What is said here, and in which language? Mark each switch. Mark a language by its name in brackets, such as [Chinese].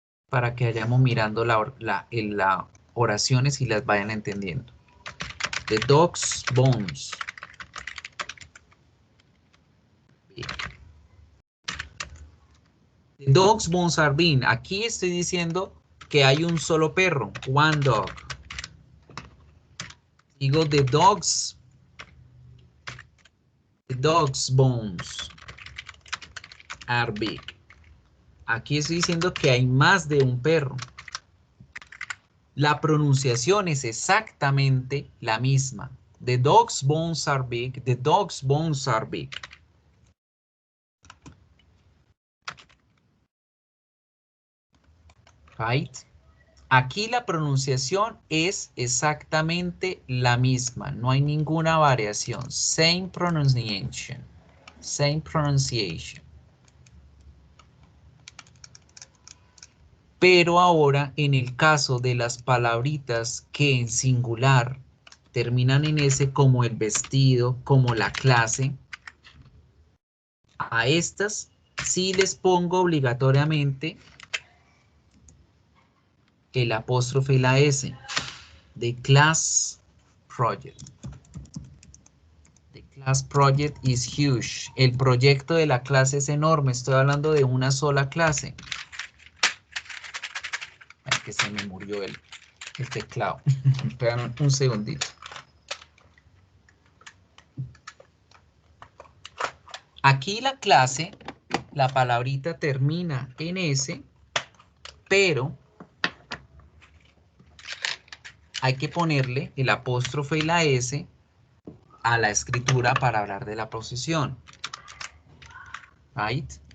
[Spanish] Para que vayamos mirando las oraciones y las vayan entendiendo. [English] The dog's bones. The dog's bones are big. [Spanish] Aquí estoy diciendo que hay un solo perro. [English] One dog. Digo the dog's bones are big. [Spanish] Aquí estoy diciendo que hay más de un perro. La pronunciación es exactamente la misma. [English] The dog's bones are big. The dog's bones are big. [Spanish] Right? Aquí la pronunciación es exactamente la misma. No hay ninguna variación. [English] Same pronunciation. Same pronunciation. [Spanish] Pero ahora, en el caso de las palabritas que en singular terminan en S, como el vestido, como la clase, a estas sí les pongo obligatoriamente el apóstrofe y la S. [English] The class project. The class project is huge. [Spanish] El proyecto de la clase es enorme. Estoy hablando de una sola clase. Ay, que se me murió el teclado. Esperan un segundito. Aquí la clase, la palabrita termina en S, pero hay que ponerle el apóstrofe y la S a la escritura para hablar de la posesión. Right?